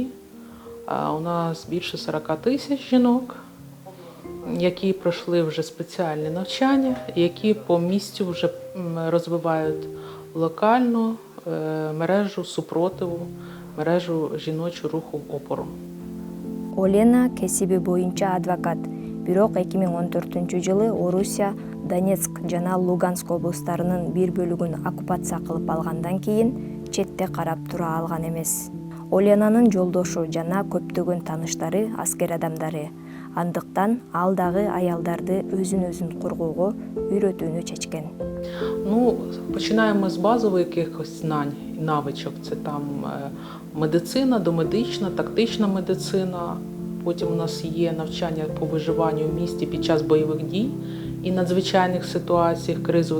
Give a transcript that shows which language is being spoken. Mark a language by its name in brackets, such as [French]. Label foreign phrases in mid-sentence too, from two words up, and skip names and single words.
[Ukrainian] У нас більше 40 тисяч жінок, які пройшли вже спеціальні навчання, які по місцю вже розвивають локальну мережу супротиву, мережу жіночого руху опору. [Kyrgyz] Олена кесиби боюнча адвокат. Бирок 2014-жылы Орусия Донецк жана Луганск облустарынын бир бөлүгүн оккупация кылып алгандан кийин четте карап тура алган эмес. Оленанын жолдошу жана көптөгөн тааныштары аскер адамдары. Андыктан ал дагы аялдарды өзүн коргоого үйрөтүүнү чечкен. [Ukrainian] Ну, починаємо з базових якихось знань і навичок. Це там медицина, домедична, тактична медицина. Потім у нас є навчання по виживанню в місті під час бойових дій і надзвичайних ситуаціях кризових.